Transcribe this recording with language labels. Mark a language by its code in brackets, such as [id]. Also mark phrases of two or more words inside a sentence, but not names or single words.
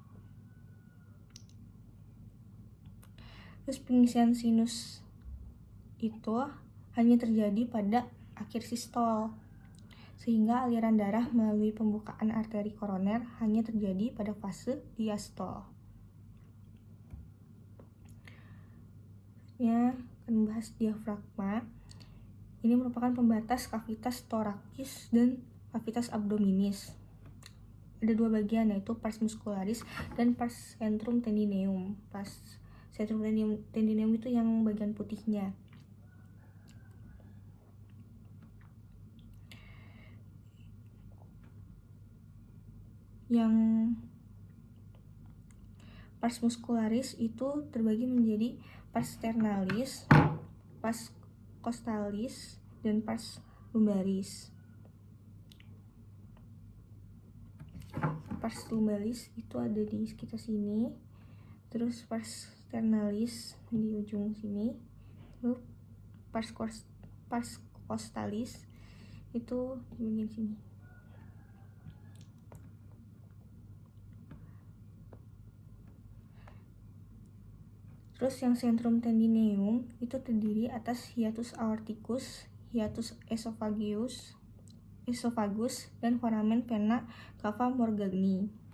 [id] Terus pengisian sinus itu hanya terjadi pada akhir sistol, sehingga aliran darah melalui pembukaan arteri koroner hanya terjadi pada fase diastol. Selanjutnya akan membahas diafragma. Ini merupakan pembatas [la] kavitas thoracis [id] dan [la] kavitas abdominis. [id] Ada 2 bagian, yaitu [la] pars muscularis [id] dan [la] pars centrum tendineum. Pars centrum tendineum [id] itu yang bagian putihnya. [la] Yang pars muscularis [id] itu terbagi menjadi [la] pars sternalis, pars costalis, dan pars lumbaris. Pars lumbaris [id] itu ada di sekitar sini, terus [la] pars sternalis [id] di ujung sini, terus [la] pars costalis [id] itu di bagian sini. Terus yang [la] centrum tendineum [id] itu terdiri atas [la] hiatus aorticus, hiatus esophagus, [id] dan [la] foramen vena cava morgagni.